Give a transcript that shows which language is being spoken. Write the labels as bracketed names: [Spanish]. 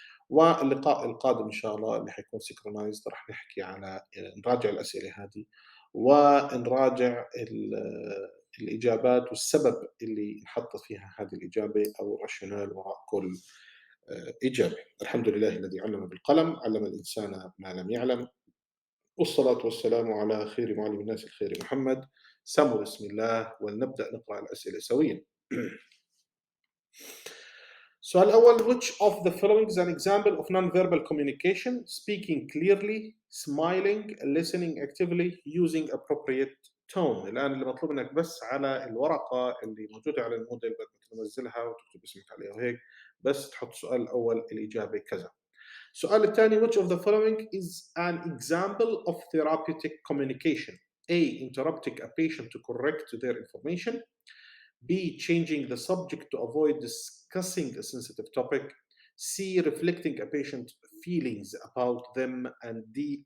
[Arabic] واللقاء القادم إن شاء الله اللي حيكون سيكرونايزد راح نحكي على نراجع الأسئلة هذه ونراجع الإجابات والسبب اللي انحطت فيها هذه الإجابة أو الراشونال وراء كل إجابة. الحمد لله الذي علم بالقلم، علم الإنسان ما لم يعلم، والصلاة والسلام على خير معلم الناس الخير محمد. سموا بسم الله ولنبدأ نقرأ الأسئلة سويا. السؤال الأول: [English] Which of the following is an example of non-verbal communication? Speaking clearly, smiling, listening actively, using appropriate tone. [Arabic] الآن اللي مطلوب منك بس على الورقة اللي موجودة على الموديل بدك تنزلها وتكتب اسمك عليها وهيك، بس تحط السؤال الأول الإجابة كذا. السؤال الثاني: [English] Which of the following is an example of therapeutic communication? A. Interrupting a patient to correct their information. B. Changing the subject to avoid discussing a sensitive topic. C. Reflecting a patient's feelings about them. And D.